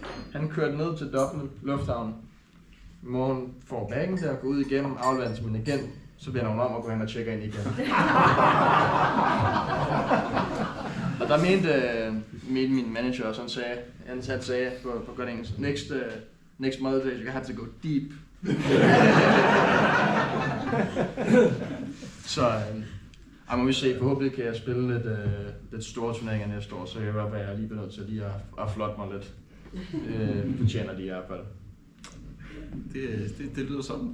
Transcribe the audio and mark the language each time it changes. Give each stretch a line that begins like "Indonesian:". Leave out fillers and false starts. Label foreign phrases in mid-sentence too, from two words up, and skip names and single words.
Danish: Han kørte ned til Dublin Lufthavn. Morgen får bagen der, går ud igennem, afleverer til min agent, så vender hun om og går hen og tjekker ind igen. Og der mente min manager også, han sagde på godt engelsk,
English: next Mother's Day, you have to go deep.
Danish: Så må vi se, forhåbentlig kan jeg spille lidt store turneringer næste år, så jeg vil være lige nødt til lige at flotte mig lidt. Fortjener de i hvert fald. Det lyder sådan.